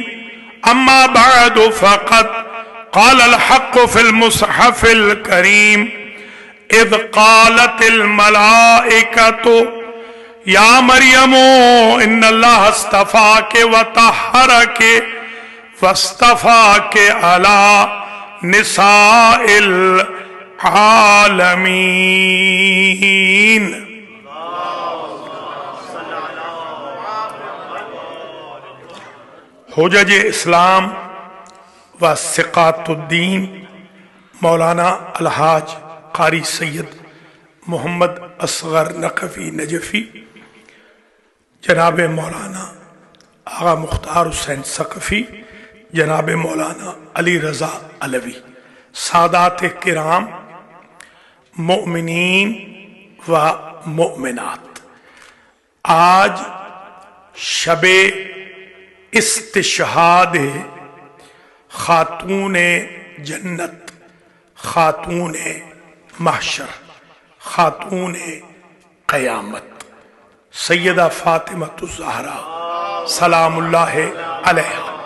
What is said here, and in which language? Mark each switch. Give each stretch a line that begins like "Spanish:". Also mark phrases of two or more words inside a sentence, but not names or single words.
Arabic: أما بعد فقد قال الحق في المصحف الكريم إذ قالت الملائكة يا مريم إن الله اصطفاك وطهرك واصطفاك على نساء العالمين.
Urdu: حجت اسلام و ثقۃ الدین مولانا الحاج قاری سید محمد اصغر نقوی نجفی، جناب مولانا آغا مختار حسین ثقفی، جناب مولانا علی رضا علوی، سادات کرام, مومنین و مومنات، آج شب استشہاد خاتون جنت، خاتون محشر، خاتون قیامت سیدہ فاطمۃ الزہرا
Arabic: سلام الله عليها.